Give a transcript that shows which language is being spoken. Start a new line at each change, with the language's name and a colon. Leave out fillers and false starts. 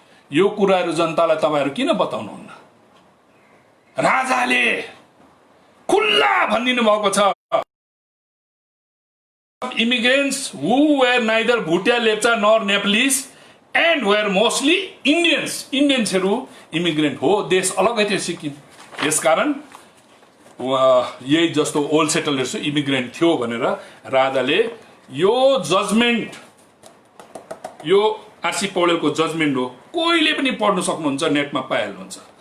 Nepali: यो कुराहरू जनतालाई तपाईहरु किन बताउनुहुन्न? राजाले खुल्ला भनिदिनु भएको छ,
English: immigrants who were neither Bhutia, Lepcha nor Nepalese and were mostly Indians.
Nepali: Indiansहरू immigrant हो, देश अलगै थियो सिक्किम। यसकारण यही जस्तो ओल्ड सेटलर्स इमिग्रेन्ट थियो भनेर राजाले यो जजमेन्ट, यो आरसी पौडेलको जजमेन्ट हो, कोहीले पनि पढ्न सक्नुहुन्छ, नेटमा पाइहाल्नुहुन्छ।